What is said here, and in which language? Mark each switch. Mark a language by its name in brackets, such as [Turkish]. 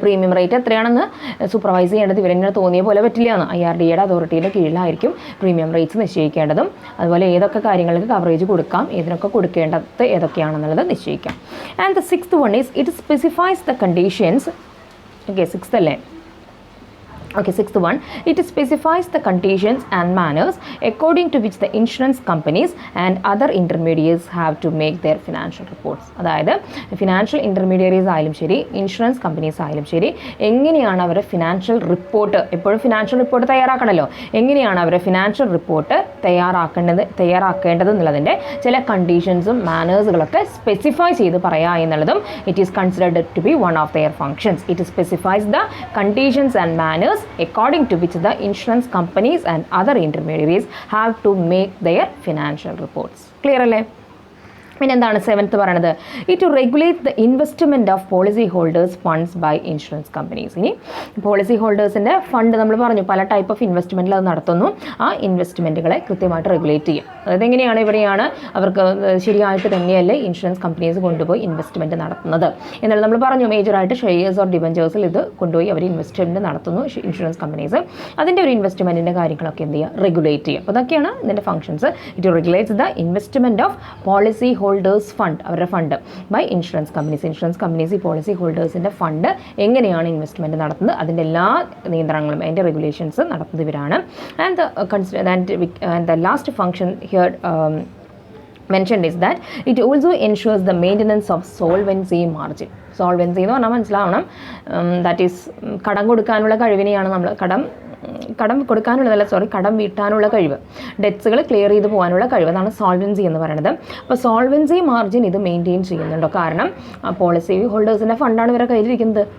[Malayalam] Premium rate എത്രയാണെന്ന് supervise ചെയ്യേണ്ടത് ഇവരെങ്ങനെ തോന്നിയ പോലെ പറ്റില്ല എന്ന്. IRDAയുടെ അതോറിറ്റിയുടെ കീഴിലായിരിക്കും പ്രീമിയം റേറ്റ്സ് നിശ്ചയിക്കേണ്ടതും, അതുപോലെ ഏതൊക്കെ കാര്യങ്ങൾക്ക് കവറേജ് കൊടുക്കാം, ഏതിനൊക്കെ കൊടുക്കേണ്ടത് ഏതൊക്കെയാണെന്നുള്ളത് നിശ്ചയിക്കാം. [English] And the sixth one is it specifies the conditions. [Malayalam] Okay, sixth അല്ലേ? [English] Okay, sixth one, it specifies the conditions and manners according to which the insurance companies and other intermediaries have to make their financial reports. [Malayalam] അതായത് financial intermediaries ആയാലും ശരി, insurance companies ആയാലും ശരി, എങ്ങനെയാണ് അവരുടെ financial report, എപ്പോഴും financial report തയ്യാറാക്കണമല്ലോ, എങ്ങനെയാണ് അവരുടെ ഫിനാൻഷ്യൽ റിപ്പോർട്ട് തയ്യാറാക്കേണ്ടത് എന്നുള്ളതിൻ്റെ ചില കണ്ടീഷൻസും മാനേഴ്സുകളൊക്കെ സ്പെസിഫൈ ചെയ്ത് പറയുക എന്നുള്ളതും [English] It is considered to be one of their functions. It specifies the conditions and manners according to which the insurance companies and other intermediaries have to make their financial reports. [Malayalam] Clear അല്ലേ? പിന്നെ എന്താണ് seventh പറയണത്? [English] It regulate the investment of policy holders funds by insurance companies. [Malayalam] ഇനി policy ഹോൾഡേഴ്സിൻ്റെ fund നമ്മൾ പറഞ്ഞു പല type of ഇൻവെസ്റ്റ്മെൻറ്റിൽ അത് നടത്തുന്നു. ആ ഇൻവെസ്റ്റ്മെൻറ്റുകളെ കൃത്യമായിട്ട് റെഗുലേറ്റ് ചെയ്യും. അതായത് എങ്ങനെയാണ് ഇവിടെയാണ് അവർക്ക് ശരിയായിട്ട് തന്നെയല്ലേ ഇൻഷുറൻസ് കമ്പനീസ് കൊണ്ടുപോയി ഇൻവെസ്റ്റ്മെൻറ്റ് നടത്തുന്നത് എന്നാൽ നമ്മൾ പറഞ്ഞു മേജറായിട്ട് ഷെയർസ് ഓർ ഡിബഞ്ചേഴ്സിൽ ഇത് കൊണ്ടുപോയി അവർ ഇൻവെസ്റ്റ്മെൻറ്റ് നടത്തുന്നു ഇൻഷുറൻസ് കമ്പനീസ്. അതിൻ്റെ ഒരു ഇൻവെസ്റ്റ്മെൻറ്റിൻ്റെ കാര്യങ്ങളൊക്കെ എന്ത് ചെയ്യുക? റെഗുലേറ്റ് ചെയ്യുക. അപ്പോൾ അതൊക്കെയാണ് ഇതിൻ്റെ functions. [English] it regulates the investment of policy holders fund, [Malayalam] അവരുടെ ഫണ്ട് ബൈ ഇൻഷുറൻസ് കമ്പനീസ് ഈ പോളിസി ഹോൾഡേഴ്സിൻ്റെ ഫണ്ട് എങ്ങനെയാണ് ഇൻവെസ്റ്റ്മെൻറ്റ് നടത്തുന്നത് അതിൻ്റെ എല്ലാ നിയന്ത്രണങ്ങളും അതിൻ്റെ റെഗുലേഷൻസ് നടത്തുന്നത് ഇവരാണ്. [English] And the last function here mentioned is that it also ensures the maintenance of solvency margin. [Malayalam] Solvency എന്ന് പറഞ്ഞാൽ മനസ്സിലാവണം, ദാറ്റ് ഈസ് കടം കൊടുക്കാനുള്ള കഴിവിനെയാണ് നമ്മൾ കടം കടം കൊടുക്കാനുള്ളതല്ല, കടം വീട്ടാനുള്ള കഴിവ്, ഡെറ്റ്സുകൾ ക്ലിയർ ചെയ്ത് പോകാനുള്ള കഴിവ്, അതാണ് സോൾവൻസി എന്ന് പറയുന്നത്. അപ്പോൾ സോൾവൻസി മാർജിൻ ഇത് മെയിൻറ്റെയിൻ ചെയ്യുന്നുണ്ടോ? കാരണം പോളിസി ഹോൾഡേഴ്സിൻ്റെ ഫണ്ടാണ് ഇവരുടെ കയ്യിലിരിക്കുന്നത്.